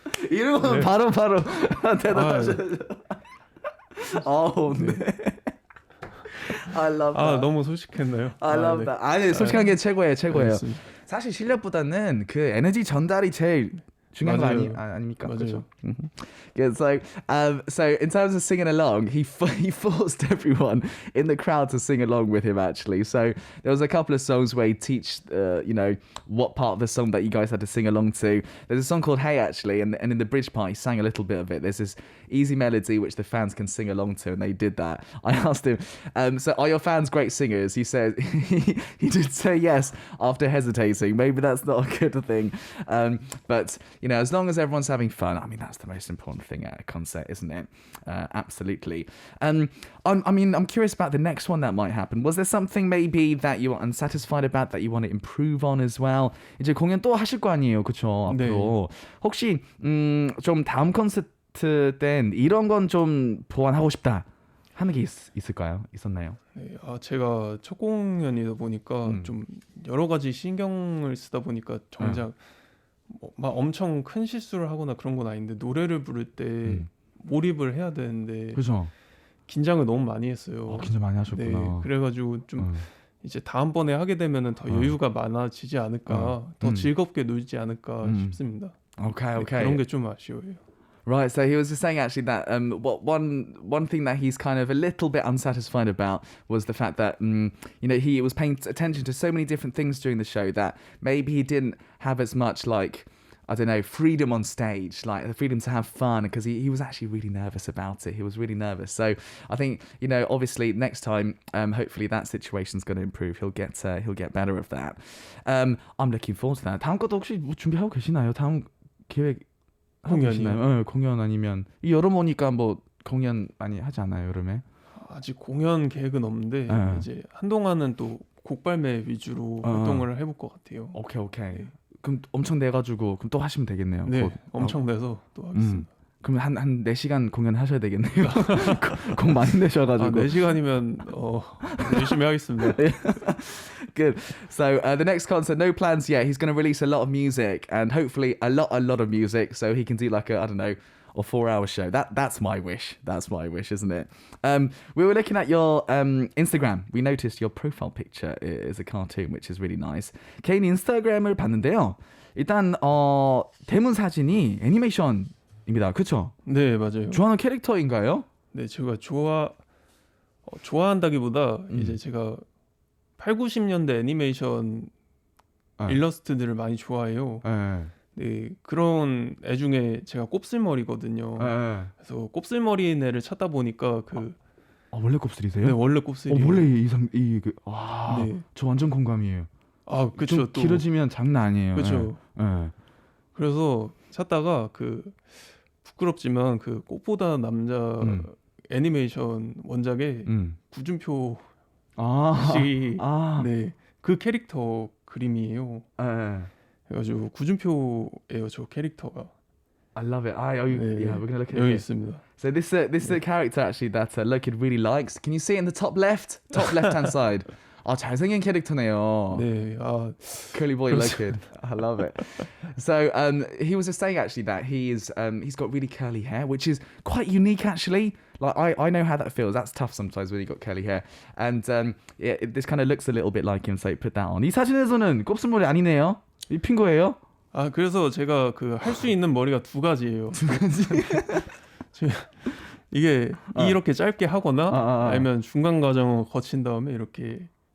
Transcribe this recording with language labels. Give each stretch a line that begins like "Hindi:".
Korean: 이러면 바로 대답하셔야죠.
English: 네. I love that.
Korean: 너무 솔직했나요?
English: I love that.
Korean: 아니 솔직한 게 최고예요. 사실 실력보다는 그 에너지 전달이 제일 중요한 거 아닙니까? 맞아요.
English: Yeah, so in terms of singing along, he forced everyone in the crowd to sing along with him. Actually, so there was a couple of songs where he teach, what part of the song that you guys had to sing along to. There's a song called Hey, actually, and in the bridge part, he sang a little bit of it. There's this easy melody which the fans can sing along to, and they did that. I asked him, so are your fans great singers? He said he did say yes after hesitating. Maybe that's not a good thing, but as long as everyone's having fun, I mean, that's the most important thing at a concert, isn't it? Absolutely. I'm curious about the next one that might happen. Was there something maybe that you were unsatisfied about that you want to improve on as well?
Korean: 이제 공연 또 하실 거 아니에요, 그렇죠? 앞으로. 네. 혹시 좀 다음 콘서트 땐 이런 건 좀 보완하고 싶다 하는 게 있었나요? 네, 제가 첫 공연이다 보니까 좀 여러 가지 신경을 쓰다 보니까 정작 막 엄청 큰 실수를 하거나 그런 건 아닌데 노래를 부를 때 몰입을 해야 되는데 그죠? 긴장을 너무 많이 했어요. 긴장 많이 하셨구나. 네, 그래가지고 좀 이제 다음번에 하게 되면은 더 여유가 많아지지 않을까, 더 즐겁게 놀지 않을까 싶습니다.
English: Okay.
Korean: 그런 게 좀 아쉬워요.
English: Right, so he was just saying actually that one thing that he's kind of a little bit unsatisfied about was the fact that he was paying attention to so many different things during the show that maybe he didn't have as much freedom on stage, like the freedom to have fun, because he was actually really nervous about it. He was really nervous. So I think obviously next time, hopefully that situation's going to improve. He'll get better of that. I'm looking forward to that.
Korean: 다음 것도 혹시 뭐 준비하고 계시나요? 다음 계획 공연이요? 공연 아니면 이 여름 오니까 뭐 공연 많이 하지 않아요, 여름에? 아직 공연 계획은 없는데 이제 한동안은 또 곡 발매 위주로 활동을 해볼 것 같아요. 오케이. 네. 그럼 엄청 내가지고 그럼 또 하시면 되겠네요. 네, 엄청 내서 또 하겠습니다. 그럼 한 4시간 공연하셔야 되겠네요. 곡 많이 내셔가지고. 4시간이면 열심히 하겠습니다.
English: Good. So the next concert, no plans yet. He's going to release a lot of music and hopefully a lot of music, so he can do like a 4-hour show. That's my wish. That's my wish, isn't it? We were looking at your Instagram. We noticed your profile picture is a cartoon, which is really nice.
Korean: 개인 인스타그램을 봤는데요. 일단 대문 사진이 애니메이션입니다. 그렇죠? 네, 맞아요. 좋아하는 캐릭터인가요? 네, 제가 좋아한다기보다 이제 제가 8, 90년대 애니메이션 일러스트들을 많이 좋아해요. 네, 그런 애 중에 제가 곱슬머리거든요. 그래서 곱슬머리인 애를 찾다 보니까 원래 곱슬이세요? 네, 원래 곱슬이에요. 원래 네. 저 완전 공감이에요. 그렇죠. 또 길어지면 장난 아니에요. 그렇죠. 그래서 찾다가 부끄럽지만 꽃보다 남자 애니메이션 원작에 구준표 씨, 네, 그 캐릭터 그림이에요. 그래가지고 구준표예요, 저 캐릭터가.
English: I love it. Yeah, we're gonna look at it.
Korean: 여기 있습니다.
English: So this is a character actually that Lokid really likes. Can you see it in the top left hand side?
Korean: 잘생긴 캐릭터네요. 네,
English: curly boy Lokid. I love it. So he was just saying actually that he's got really curly hair, which is quite unique actually. Like I know how that feels. That's tough sometimes when you got curly hair. And this kind of looks a little bit like him, so he put that on.
Korean: 이 사진에서는 곱슬머리 아니네요. 입힌 거예요? 그래서 제가 할 수 있는 머리가 두 가지예요. 두 가지. 이게 이렇게 짧게 하거나 아니면 중간 과정을 거친 다음에 이렇게